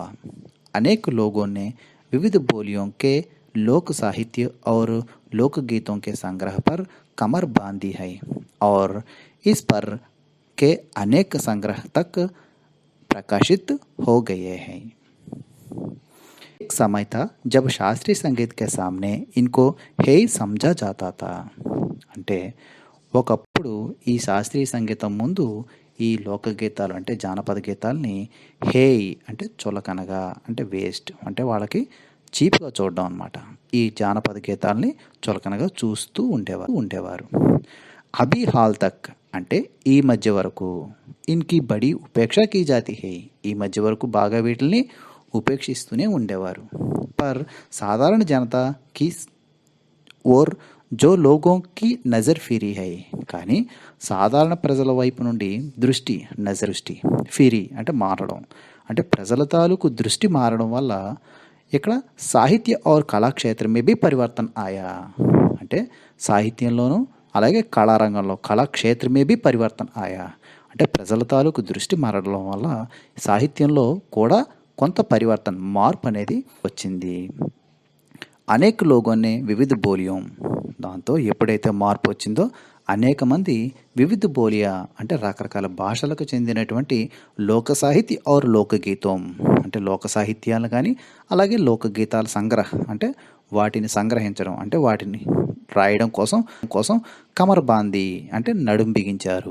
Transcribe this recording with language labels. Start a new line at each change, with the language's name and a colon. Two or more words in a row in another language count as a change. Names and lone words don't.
Hindi: अनेक लोगों ने विविध बोलियों के लोक साहित्य और लोकगीतों के संग्रह पर कमर बांधी है और इस पर के अनेक संग्रह तक प्रकाशित हो गए हैं. एक समय था जब शास्त्रीय संगीत के सामने इनको हे समझा जाता था.
Telugu: అంటే ఒకప్పుడు ఈ శాస్త్రీయ సంగీతం ముందు ఈ లోకగీతాలు అంటే జానపద గీతాలని హేయ్ అంటే చులకనగా అంటే వేస్ట్ అంటే వాళ్ళకి చీప్గా చూడడం అనమాట. ఈ జానపద గీతాలని చులకనగా చూస్తూ ఉండేవారు.
Hindi: अभी हाल तक
Telugu: అంటే ఈ మధ్య వరకు
Hindi: इनकी बड़ी उपेक्षा की जाती है
Telugu: ఈ మధ్య వరకు బాగా వీటిని ఉపేక్షిస్తూనే ఉండేవారు.
Hindi: पर साधारण जनता की ओर जो लोगों की नज़र फिरी है
Telugu: కానీ సాధారణ ప్రజల వైపు నుండి దృష్టి ఫిరీ అంటే మారడం అంటే ప్రజల తాలూకు దృష్టి మారడం వల్ల ఇక్కడ
Hindi: साहित्य और कलाक्षेत्र में भी परिवर्तन आया
Telugu: అంటే సాహిత్యంలోనూ అలాగే కళారంగంలో
Hindi: कलाक्षेत्र में भी परिवर्तन आया
Telugu: అంటే ప్రజల తాలూకు దృష్టి మారడం వల్ల సాహిత్యంలో కూడా కొంత పరివర్తన మార్పు అనేది వచ్చింది.
Hindi: अनेक लोगों ने विविध बोलियों
Telugu: దాంతో ఎప్పుడైతే మార్పు వచ్చిందో అనేక మంది వివిధ బోలియా అంటే రకరకాల భాషలకు చెందినటువంటి లోక సాహిత్య और లోకగీతం అంటే లోక సాహిత్యాలు కానీ అలాగే లోకగీతాల సంగ్రహ అంటే వాటిని సంగ్రహించడం అంటే వాటిని రాయడం కోసం
Hindi: कमर बांधी
Telugu: అంటే నడుం బిగించారు.